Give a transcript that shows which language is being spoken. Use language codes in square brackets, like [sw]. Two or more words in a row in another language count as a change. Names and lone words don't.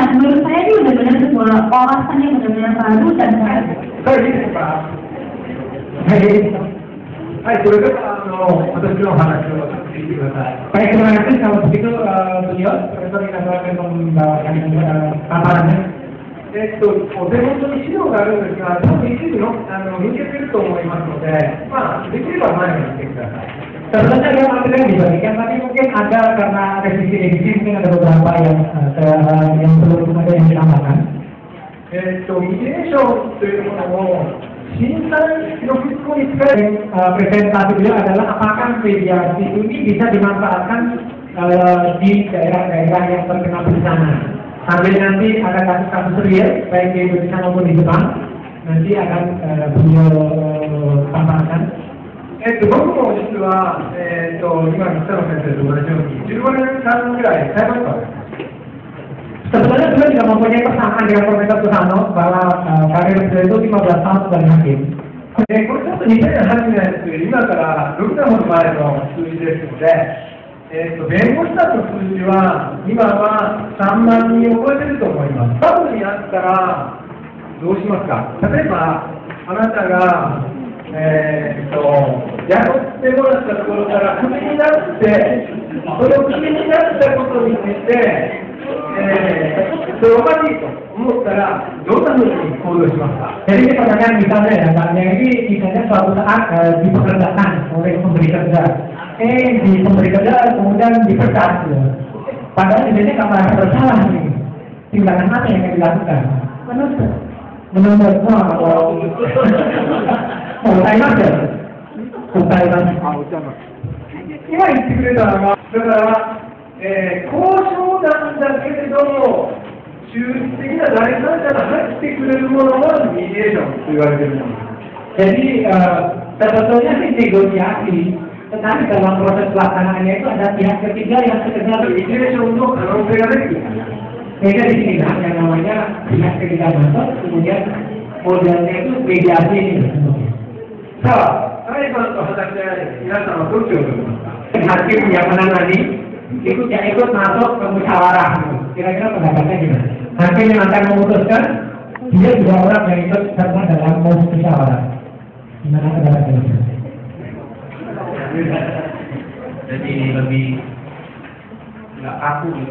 [id] Menurut saya ini benar-benar sebuah wawasan yang benar-benar baru dan baik. Baik, terima kasih. Kalau begitu beliau, Profesor Minato akan membawakan paparannya. [ja] お手元に資料があるんですが、多分一部の見てくると思いますので、できれば前に行ってください。 [id] Sebenarnya dia materi yang dibagikan, tapi mungkin ada karena revisi mungkin ada beberapa yang belum ada yang ditambahkan. [ja] ミディエーションというものを審査の復興に使える [id] presentasi beliau adalah apakah mediasi ini bisa dimanfaatkan di daerah-daerah yang terkena bencana. Sambil nanti ada kasus-kasus real baik di Indonesia maupun di Jepang, nanti akan beliau tambahkan. [ja] 僕も実は、今の北野先生と同じように15年間ぐらい裁判官です。 [id] Sebenarnya beliau juga mempunyai persamaan dengan Profesor Susano bahwa karir beliau itu 15 tahun sebagai hakim. [ja] これちょっと2008年という今から6年ほど前の数字ですので、弁護士団の数字は今は3万人を超えていると思います。過去にあったらどうしますか。例えばあなたが雇ってもらったところからクビになって、そのクビになったことについて、それおかしいと思ったら、どんなふうに行動しますか。 [id] Jadi ini pertanyaan misalnya ya, Mbaknya ini misalnya suatu saat dipekerjakan oleh pemberi kerja, di pemberi kerja kemudian dipecat, ya. Padahal ini karena bersalah nih, tindakan apa yang akan dilakukan? Menuntut, [ja] 今言ってくれたのが、だから、交渉なんだけれども、中立的な第三者が入ってくれるものがミディエーションと言われているもの。 [id] Jadi sebetulnya sih negosiasi, tetapi dalam proses pelaksanaannya itu ada pihak ketiga yang sekedar [ja] ミディエーションの可能性が出てくる。 [id] Beda di sini lah, yang namanya pihak ketiga masuk, kemudian modelnya itu mediasi ini. [ja] さあ、裁判と話し合い、皆さんはどっちを取りますか。 [id] Hakim yang menangani ikut masuk ke musyawarah. Kira-kira pendapatnya gimana? Hakim yang akan memutuskan, dia juga orang yang ikut serta dalam musyawarah. Gimana pendapatnya? Jadi lebih nggak kaku gitu.